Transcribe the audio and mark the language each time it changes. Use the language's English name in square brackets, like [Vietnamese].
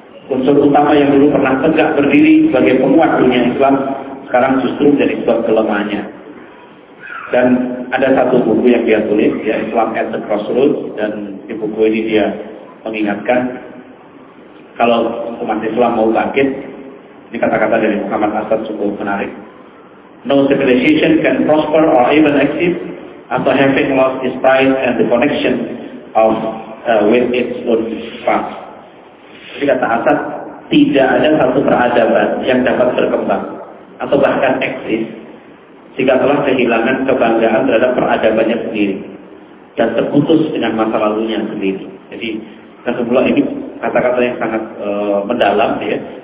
[Indonesian] Unsur utama yang dulu pernah tegak berdiri sebagai penguat dunia Islam, sekarang justru menjadi sebuah kelemahannya. Dan ada satu buku yang dia tulis, ya, Islam at the Crossroads, dan di buku ini dia mengingatkan, kalau umat Islam mau bangkit, ini kata-kata dari Muhammad Asad cukup menarik. [English] No civilization can prosper or even exist after having lost its pride and the connection of with its own past. [Indonesian] Jadi kata Asad, tidak ada satu peradaban yang dapat berkembang atau bahkan eksis jika telah kehilangan kebanggaan terhadap peradabannya sendiri dan terputus dengan masa lalunya sendiri. Jadi kesimpulan ini kata-kata yang sangat mendalam, ya.